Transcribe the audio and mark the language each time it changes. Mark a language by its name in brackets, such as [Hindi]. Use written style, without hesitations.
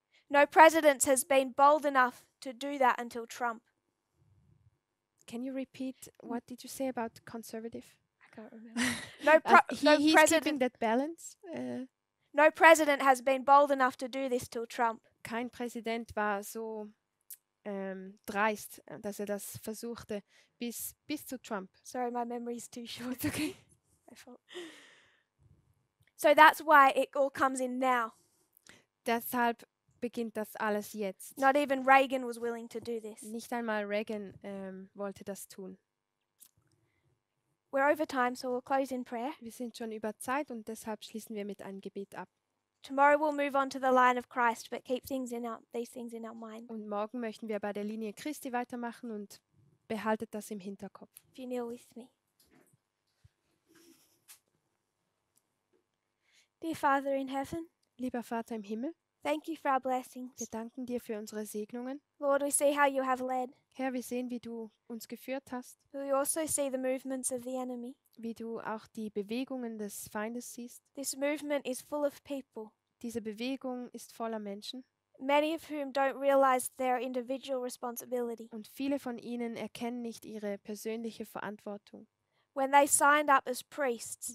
[English] No president has been bold enough to do that until Trump. Can you repeat what did you say about conservative? I can't remember. No He's keeping president. that balance. No president has been bold enough to do this till Trump. [German] Kein Präsident war so dreist, dass er das versuchte, bis zu Trump. [English] Sorry, my memory is too short. It's okay. My fault. So that's why it all comes in now. [German] Deshalb beginnt das alles jetzt. [English] Not even Reagan was willing to do this. [German] Nicht einmal Reagan wollte das tun. [English] We're over time, so we'll close in prayer. [German] Wir sind schon über Zeit und deshalb schließen wir mit einem Gebet ab. [English] Tomorrow we'll move on to the line of Christ, but keep these things in our mind. [German] Und morgen möchten wir bei der Linie Christi weitermachen und behaltet das im Hinterkopf. [English] If you kneel with me. Dear Father in heaven, [German] Lieber Vater im Himmel, [English] thank you for our blessings. [German] wir danken dir für unsere Segnungen. [English] Lord, we see how you have led. [German] Herr, wir sehen, wie du uns geführt hast, [English] We also see the movements of the enemy. [German] wie du auch die Bewegungen des Feindes siehst. [English] This movement is full of people, [German] Diese Bewegung ist voller Menschen [English] many of whom don't realize their individual responsibility. [German] und viele von ihnen erkennen nicht ihre persönliche Verantwortung. [English] When they signed up as priests,